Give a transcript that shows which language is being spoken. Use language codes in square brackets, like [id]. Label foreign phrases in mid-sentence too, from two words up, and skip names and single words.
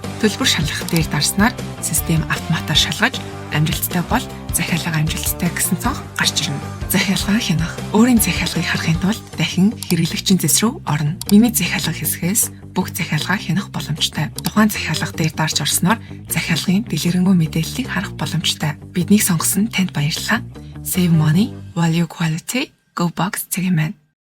[mn] Төлбөр шалгах дээр дарснаар систем автоматар шалгаж амжилттай бол захиалга амжилттай гэсэн цонх гарч ирнэ. Захиалга хянах. Өөрийн захиалгыг харахын тулд дахин хэрэглэгчийн зэс рүү орно. Миний захиалга хэсгээс бүх захиалгаа хянах боломжтой. Тухайн захиалга дээр дарж орсноор захиалгын дэлгэрэнгүй мэдээллийг харах боломжтой. Биднийг сонгосон танд баярлалаа. [en] Save money, value quality, GoBox [mn] цагийн мэн.